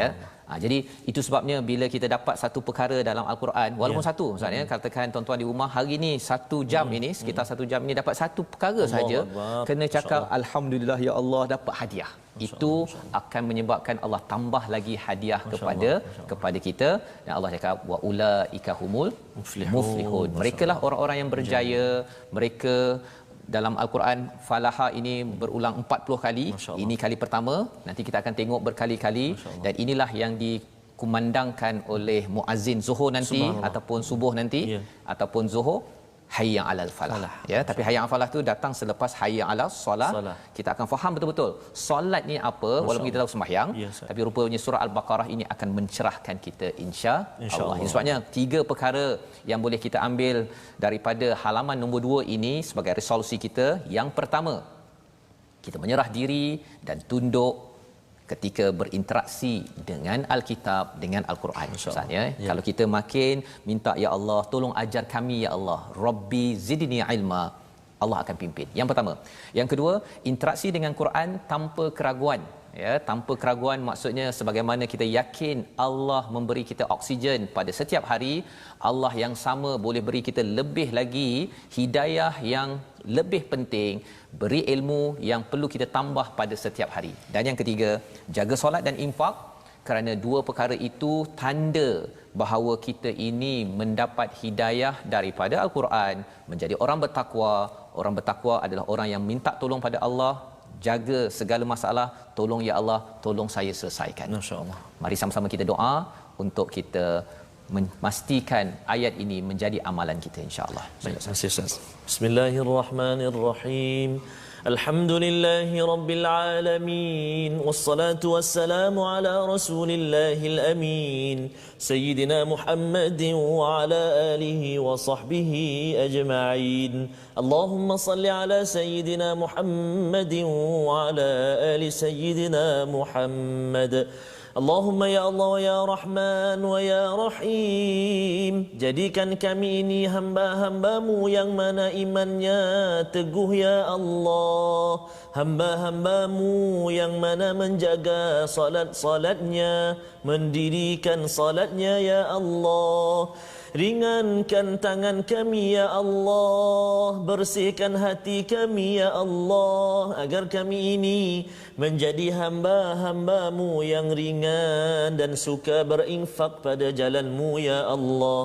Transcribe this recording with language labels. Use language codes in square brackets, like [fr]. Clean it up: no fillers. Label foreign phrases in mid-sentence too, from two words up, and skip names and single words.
[ms] Jadi itu sebabnya bila kita dapat satu perkara dalam Al-Quran, walaupun satu Ustaz ya, katakan tuan-tuan di rumah hari ni 1 jam ini, sekitar 1 jam ini dapat satu perkara saja, kena cakap [ar] الحمد لله يا الله [ms] dapat hadiah. Itu akan menyebabkan Allah tambah lagi hadiah kepada kita, dan Allah cakap [ar] وأولئك هم المفلحون. [ms] Merekalah orang-orang yang berjaya. Mereka dalam Al-Quran falaha ini berulang 40 kali. Ini kali pertama, nanti kita akan tengok berkali-kali, dan inilah yang dikumandangkan oleh muazzin zuhur nanti ataupun subuh nanti ataupun zuhur. [ar] حي على الفلاح. [ms] Ya, tapi [ar] حي على الفلاح [ms] tu datang selepas [ar] حي على الصلاة. [ms] Kita akan faham betul-betul solat ni apa. Walaupun kita tahu sembahyang, tapi rupanya surah Al-Baqarah ini akan mencerahkan kita insya-Allah. Ini sebabnya 3 perkara yang boleh kita ambil daripada halaman nombor 2 ini sebagai resolusi kita. Yang pertama, kita menyerah diri dan tunduk ketika berinteraksi dengan Alkitab, dengan Al-Quran. Ustaz, ya. Kalau kita makin minta, [ar] يا الله [ms] tolong ajar kami, [ar] يا الله، رب زدني علما, [ms] Allah akan pimpin. Yang pertama. Yang kedua, interaksi dengan Quran tanpa keraguan. Ya, tanpa keraguan maksudnya sebagaimana kita yakin Allah memberi kita oksigen pada setiap hari, Allah yang sama boleh beri kita lebih lagi hidayah yang lebih penting, beri ilmu yang perlu kita tambah pada setiap hari. Dan yang ketiga, jaga solat dan infak, kerana 2 perkara itu tanda bahawa kita ini mendapat hidayah daripada Al-Quran, menjadi orang bertakwa. Orang bertakwa adalah orang yang minta tolong pada Allah, jaga segala masalah, tolong [ar] يا الله, [ms] tolong saya selesaikan. Masya-Allah. Mari sama-sama kita doa untuk kita memastikan ayat ini menjadi amalan kita, insya-Allah. [ar] بسم الله الرحمن الرحيم. الحمد لله رب العالمين، والصلاة والسلام على رسول الله الأمين، سيدنا محمد وعلى آله وصحبه أجمعين. اللهم صل على سيدنا محمد وعلى آل سيدنا محمد. اللهم يا الله يا رحمن ويا رحيم, [ms] jadikan kami ini hamba-hambamu yang mana imannya teguh [ar] يا الله, [ms] hamba-hambamu yang mana menjaga salat-salatnya, mendirikan salatnya [ar] يا الله. [ms] Ringankan tangan kami [ar] يا الله, [ms] bersihkan hati kami [ar] يا الله, [ms] agar kami ini menjadi hamba-hambamu yang ringan dan suka berinfak pada jalanmu [ar] يا الله.